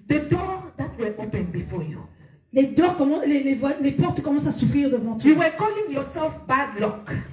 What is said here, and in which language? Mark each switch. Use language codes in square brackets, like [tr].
[en] the door that were open before you, [fr] les portes commencent à s'ouvrir devant toi. [en] you were calling yourself bad luck.